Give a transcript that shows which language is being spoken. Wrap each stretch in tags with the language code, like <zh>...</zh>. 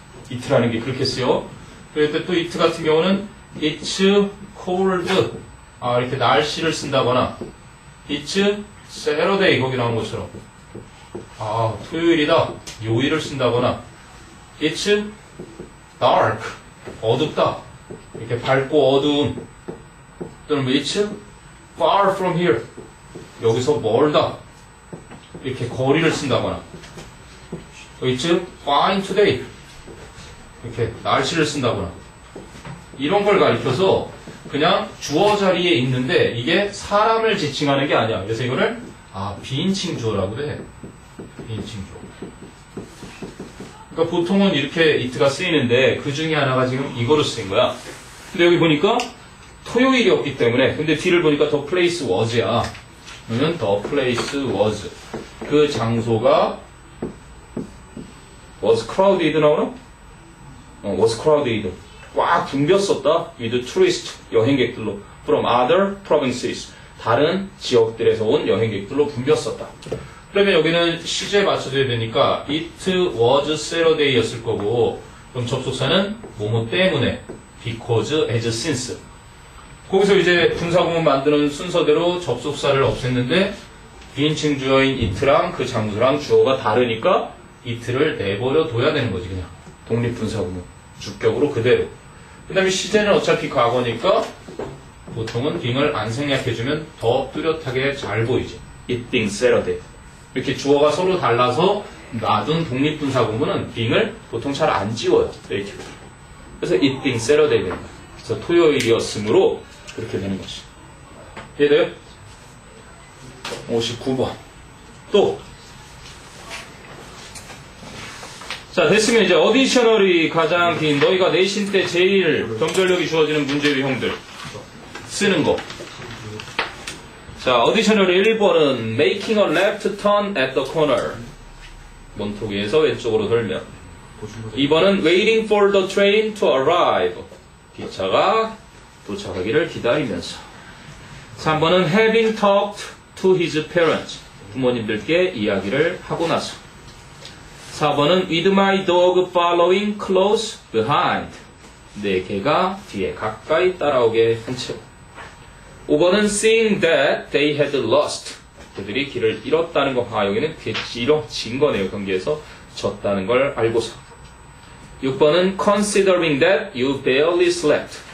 <ko>it라는 게 그렇게 쓰여. 그럴 때 또 it 같은 경우는</ko> <en>it's cold.</en> <ko>이렇게 날씨를 쓴다거나</ko> <en>it's Saturday</en> <ko>거기 나온 것처럼 토요일이다. 요일을 쓴다거나</ko> <en>it's dark.</en> <ko>어둡다. 이렇게 밝고 어두움.</ko> <en>또는 it's far from here.</en> <ko>여기서 멀다. 이렇게 거리를 쓴다거나</ko> <en>it's fine today.</en> <ko>이렇게 날씨를 쓴다거나 이런 걸 가리켜서 그냥 주어 자리에 있는데 이게 사람을 지칭하는 게 아니야. 그래서 이거를 비인칭 주어라고 그래. 비인칭 주어. 그러니까 보통은 이렇게 it가 쓰이는데 그 중에 하나가 지금 이거로 쓰인 거야. 근데 여기 보니까 토요일이었기 때문에 근데 뒤를 보니까 the place was야.</ko> <en>그러면 the place was.</en> <ko>그 장소가 was crowded 나오나?</ko> <en>was crowded.</en> <ko>꽉 붐볐었다.</ko> <en>with tourist 여행객들로 from other provinces.</en> <ko>다른 지역들에서 온 여행객들로 붐볐었다. 그러면 여기는 시제에 맞춰줘야 되니까</ko> <en>it was Saturday</en> <ko>였을 거고 그럼 접속사는 뭐뭐 때문에 because, as, since. 거기서 이제 분사구문 만드는 순서대로 접속사를 없앴는데 비인칭 주어인 it랑 그 장소랑 주어가 다르니까 it를 내버려 둬야 되는 거지 그냥. 독립분사구문. 주격으로 그대로. 그 다음에 시제는 어차피 과거니까 보통은 being을 안 생략해주면 더 뚜렷하게 잘 보이지.</ko> <en>it being Saturday.</en> <ko>이렇게 주어가 서로 달라서 놔둔 독립분사구문은 being을 보통 잘 안 지워요. 이렇게. 그래서</ko> <en>it being Saturday</en> <ko>된다. 그래서 토요일이었으므로 그렇게 되는 것이. 이해돼요? 59번. 또. 자, 됐으면 이제 어디셔널이 가장 긴 너희가 내신 때 제일 경절력이 주어지는 문제 유형들 쓰는 거. 자, 어디셔널이 1번은</ko> <en>making a left turn at the corner.</en> <ko>문턱에서 왼쪽으로 돌면.</ko> <en>2번은 waiting for the train to arrive.</en> <ko>기차가 도착하기를 기다리면서.</ko> <en>3번은 having talked to his parents.</en> <ko>부모님들께 이야기를 하고 나서.</ko> <en>4번은 with my dog following close behind.</en> <ko>내 개가 뒤에 가까이 따라오게 한 채로.</ko> <en>5번은 seeing that they had lost.</en> <ko>그들이 길을 잃었다는 거. 여기는 잃어진 거네요. 경기에서 졌다는 걸 알고서.</ko> <en>6번은 considering that you barely slept.</en>